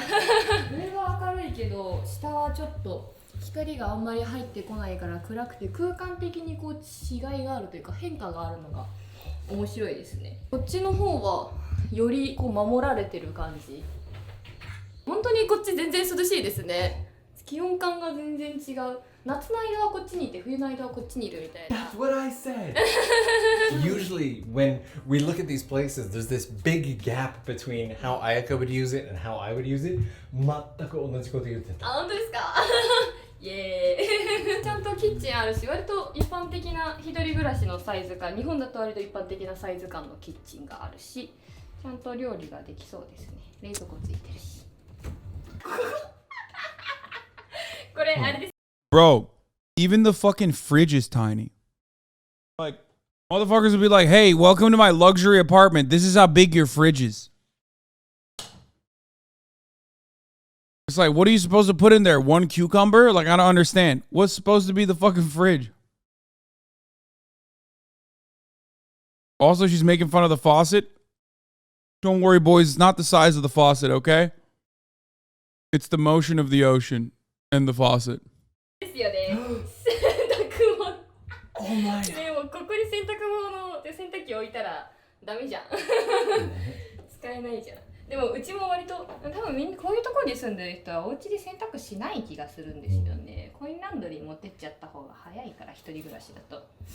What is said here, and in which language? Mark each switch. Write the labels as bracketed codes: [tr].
[ja] 上は明るいけど、下はちょっと光があんまり入ってこないから暗くて、空間的にこう違いがあるというか変化があるのが面白いですね。こっちの方はよりこう守られてる感じ。本当にこっち全然涼しいですね。気温感が全然違う。夏の間はこっちにいて、冬の間はこっちにいるみたいな。 [en] That's what I said. Usually when we look at these places, there's this big gap between how Ayaka would use it and how I would use it. [ja] 全く同じこと言ってた。あ、本当ですか？イエーイ。ちゃんとキッチンあるし、割と一般的な一人暮らしのサイズ感、日本だと割と一般的なサイズ感のキッチンがあるし、ちゃんと料理ができそうですね。冷蔵庫ついてるし。これあれです。 [en] Bro, even the fucking fridge is tiny. Like, motherfuckers would be like, hey, welcome to my luxury apartment. This is how big your fridge is. It's like, what are you supposed to put in there? One cucumber? Like, I don't understand. What's supposed to be the fucking fridge? Also, she's making fun of the faucet. Don't worry, boys. It's not the size of the faucet, okay? It's the motion of the ocean and the faucet. [ja] ですよね。洗濯物。 [en] Oh my. [ja] でもここに洗濯物で洗濯機置いたらダメじゃん。使えないじゃん。でもうちも割と多分みんなこういうところに住んでる人はお家で洗濯しない気がするんですよね。こんなランドリー持ってっちゃった方が早いから、一人暮らしだと。